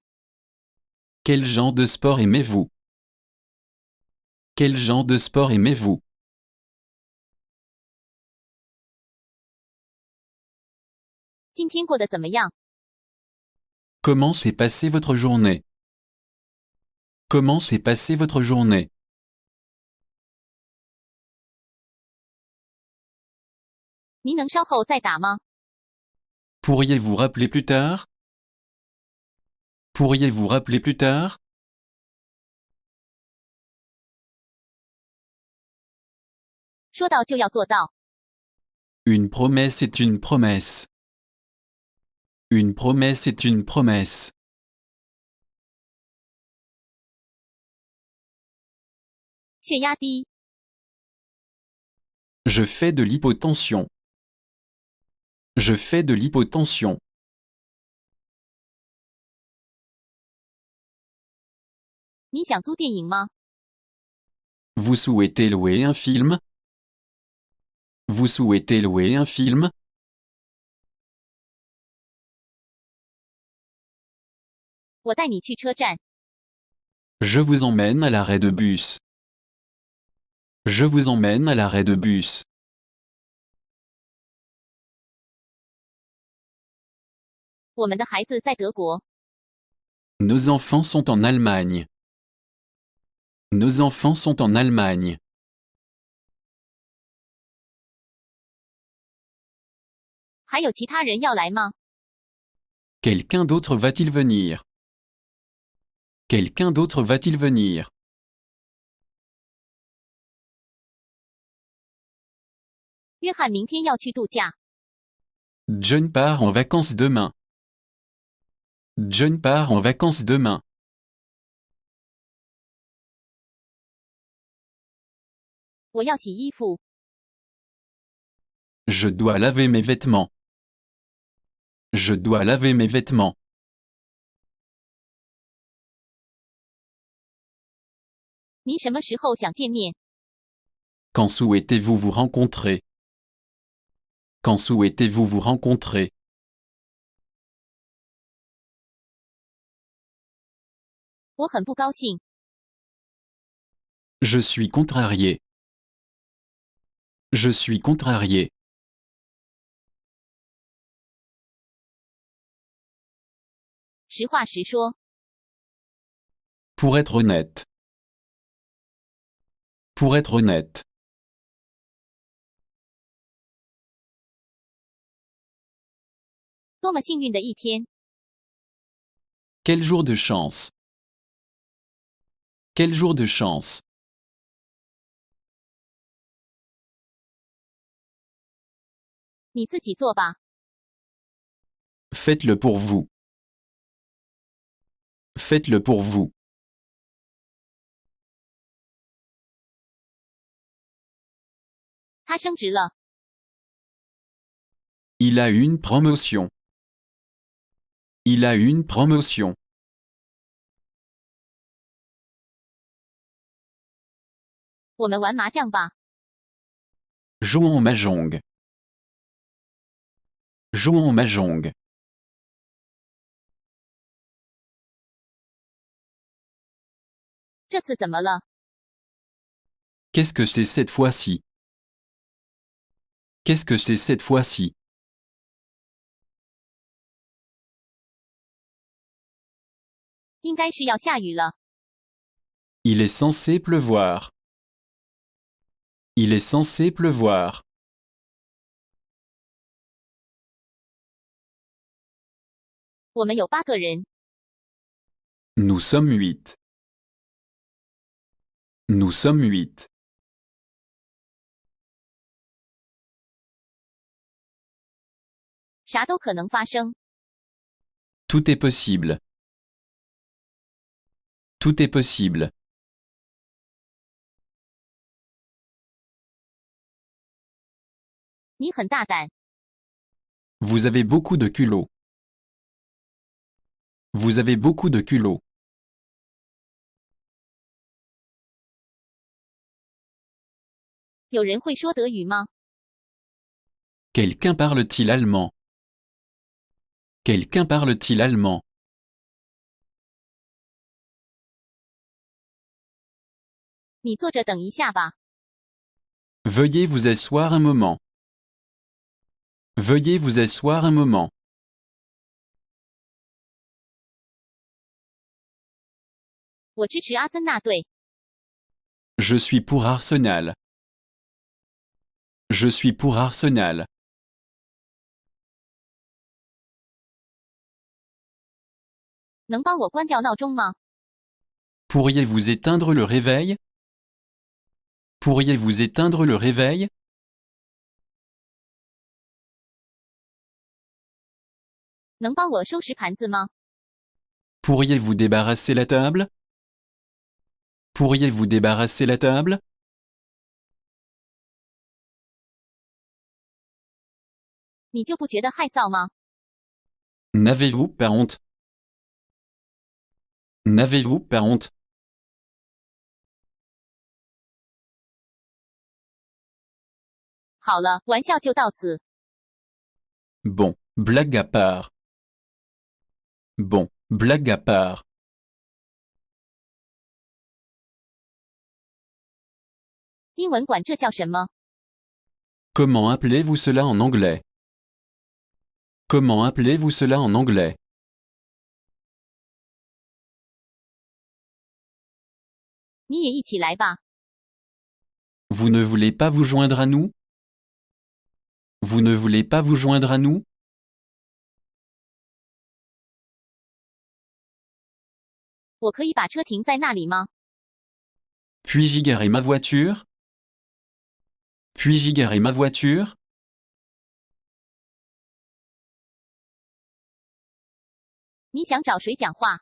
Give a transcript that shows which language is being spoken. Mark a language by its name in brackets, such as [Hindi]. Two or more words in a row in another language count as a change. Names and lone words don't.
[French] Quel genre de sport aimez-vous? Quel genre de sport aimez-vous? [Chinese] 今天过得怎么样？ [French] Comment s'est passée votre journée? Comment s'est passée votre journée? [Chinese] 您能稍后再打吗？ [French] Pourriez-vous rappeler plus tard? Pourriez-vous rappeler plus tard? [Chinese] 说到就要做到。 [French] Une promesse est une promesse. Une promesse est une promesse. [Chinese] 血压低。 [French] Je fais de l'hypotension. Je fais de l'hypotension. [Chinese] 你想租电影吗？ [French] Vous souhaitez louer un film? Vous souhaitez louer un film? [Chinese] 我带你去车站。 [French] Je vous emmène à l'arrêt de bus. Je vous emmène à l'arrêt de bus. [Chinese] 我们的孩子在德国。 [French] Nos enfants sont en Allemagne. Nos enfants sont en Allemagne. [Chinese] 还有其他人要来吗？ [French] Quelqu'un d'autre va-t-il venir? Quelqu'un d'autre va-t-il venir? [Chinese] 约翰明天要去度假。 [French] John part en vacances demain. John part en vacances demain. [Chinese] 我要洗衣服。 [French] Je dois laver mes vêtements. Je dois laver mes vêtements. [Chinese] 您什么时候想见面？ [French] Quand souhaitez-vous vous rencontrer? Quand souhaitez-vous vous rencontrer? [Chinese] 我很不高兴。 [French] Je suis contrarié. Je suis contrarié. [Chinese] 实话实说。 [French] Pour être honnête. Pour être honnête. [Chinese] 多么幸运的一天！ [French] Quel jour de chance! Quel jour de chance! [Chinese] 你自己做吧。 [French] Faites-le pour vous. Faites-le pour vous. [Chinese] 他升职了， [French] Il a eu une promotion. Il a eu une promotion. [Chinese] 我们玩麻将吧。 [French] Jouons au mahjong. Jouons au mahjong. [Chinese] 这次怎么了？ [French] Qu'est-ce que c'est cette fois-ci? Qu'est-ce que c'est cette fois-ci? [Chinese] 应该是要下雨了。 [French] Il est censé pleuvoir. Il est censé pleuvoir. [Chinese] 我们有8个人， [French] Nous sommes 8. Nous sommes 8. [Chinese] 啥都可能发生。 [French] Tout est possible. Tout est possible. [Chinese] 你很大胆， [French] Vous avez beaucoup de culot. Vous avez beaucoup de culot. [Chinese] 有人会说德语吗？ [French] Quelqu'un parle-t-il allemand? Quelqu'un parle-t-il allemand? [Chinese] 你坐着等一下吧。 [French] Veuillez vous asseoir un moment. Veuillez vous asseoir un moment. [Chinese] 我支持阿森纳队。 [French] Je suis pour Arsenal. Je suis pour Arsenal. [Chinese] 能帮我关掉闹钟吗？ [French] Pourriez-vous éteindre le réveil? Pourriez-vous éteindre le réveil? [Chinese] 能帮我收拾盘子吗？ [French] Pourriez-vous débarrasser la table? Pourriez-vous débarrasser la table? [Chinese] 你就不觉得害臊吗？ [French] N'avez-vous pas honte? N'avez-vous pas honte? [Chinese] 好了，玩笑就到此。 [French] Bon, blague à part. Bon, blague à part. [Chinese] 英文管这叫什么？ [French] Comment appelez-vous cela en anglais? Comment appelez-vous cela en anglais? [Chinese] 你也一起来吧。 [French] Vous ne voulez pas vous joindre à nous? Vous ne voulez pas vous joindre à nous? [Chinese] 我可以把车停在那里吗？ [French] Puis-je y garer ma voiture? Puis-je y garer ma voiture? [Chinese] 你想找谁讲话？